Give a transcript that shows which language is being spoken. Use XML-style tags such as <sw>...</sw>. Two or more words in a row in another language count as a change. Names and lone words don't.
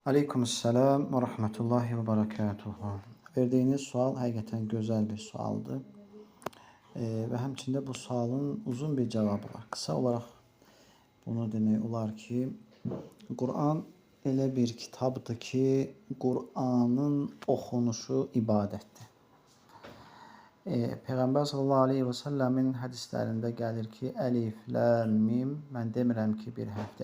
<ar>عليكم السلام ورحمة الله وبركاته.</ar> <tr>Verdiğiniz sual hakikaten güzel bir sualdı. Ve hemçinde bu sualın uzun bir cevabı var. Kısa olarak bunu</tr> <az>demək olar ki, Kur'an elə bir kitabdır ki, Kur'an'ın oxunuşu ibadətdir. Peyğəmbər</az> <ar>صلى الله عليه وسلم</ar> <az>hədislərində gəlir ki, əlif, lam, mim, mən demirəm ki, bir hərfdir.</az>